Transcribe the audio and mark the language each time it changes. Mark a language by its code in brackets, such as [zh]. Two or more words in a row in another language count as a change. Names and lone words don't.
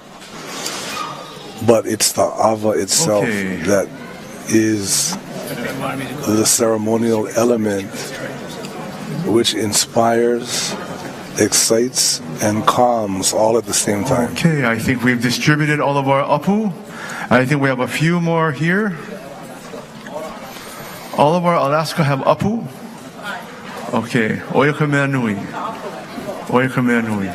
[en] But it's the awa itself that is the ceremonial element which inspires, excites, and calms all at the same time. Okay, I think we've distributed all of our apu. I think we have a few more here. All of our Alaska have apu. [haw] Okay, oia ka mea nui. Oia ka mea nui.